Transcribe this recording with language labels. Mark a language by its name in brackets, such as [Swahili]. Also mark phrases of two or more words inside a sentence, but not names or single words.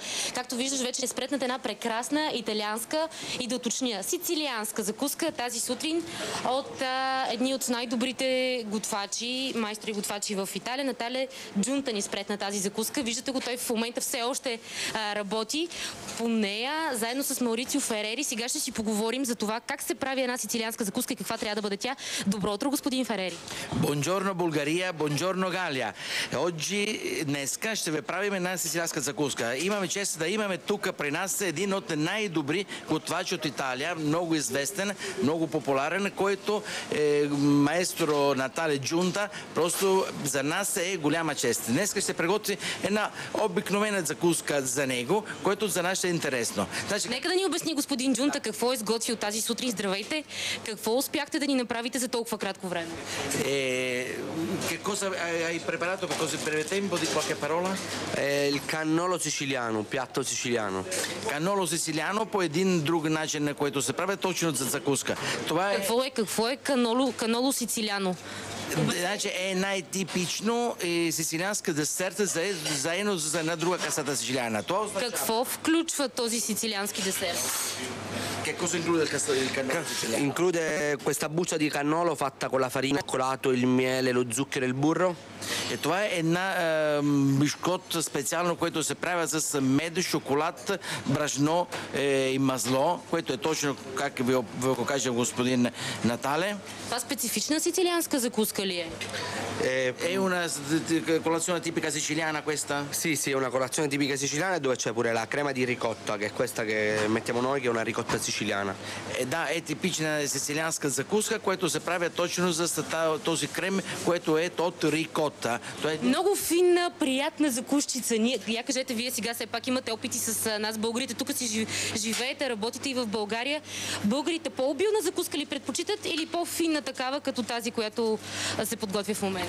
[Bulgarian] Както виждаш, вече е спретната една прекрасна италианска и да уточня сицилианска закуска тази сутрин от едни от най-добрите готвачи, майстори готвачи в Италия. Натале Джунта ни спретна тази закуска. Виждате го, той в момента все още работи по нея, заедно с Маурицио Ферери. Сега ще си поговорим за това как се прави една сицилианска закуска и каква трябва да бъде тя. Добро утро, господин Ферери. [Italian] Buongiorno Bulgaria, buongiorno Галия. [Bulgarian] Днеска ще ви правим една сицилианска закуска. Имаме чест да имаме тук при нас един от най-добри готвачи от Италия, много известен, много популярен, който е маестро Натале Джунта. Просто за нас е голяма чест. Днеска ще приготви една обикновена закуска за него, което за нас е интересно. Значи... Нека да ни обясни господин Джунта какво е сготвил тази сутрин. Здравейте. Какво успяхте да ни направите за толкова кратко време? [Italian] Che cosa hai preparato per così breve tempo? Di qualche parola? Il cannolo siciliano, un piatto siciliano. Cannolo siciliano, [Bulgarian] по един друг начин, на който се прави точно за закуска. Това е... Какво е [Italian] cannolo siciliano? [Bulgarian] Значи е най-типично сицилианска десерт заедно за една друга [Italian] cassata siciliana. [Bulgarian] Какво включва този сицилиански десерт? [Italian] Che cosa include il cannolo siciliano? Include questa buccia di cannolo fatta con la farina, il cioccolato, il miele, lo zucchero e il burro. [Bulgarian] Това е една бишкот специално, което се прави с мед, шоколад, брашно и масло, което е точно, как ви го каже господин Натале. Това специфична сицилианска закуска ли е? [Italian] È una colazione tipica siciliana questa? Sì, è una colazione tipica siciliana dove c'è pure la crema di ricotta, che è questa che mettiamo noi, che è una ricotta siciliana. [Bulgarian] Да, е типична сицилианска закуска, което се прави точно за този крем, което е от рикота. Много финна, приятна закускица. Я кажете, вие сега все пак имате опити с нас, българите. Тук си живеете, работите и в България. Българите по-обилна закуска ли предпочитат или по-финна такава, като тази, която се подготвя в момента?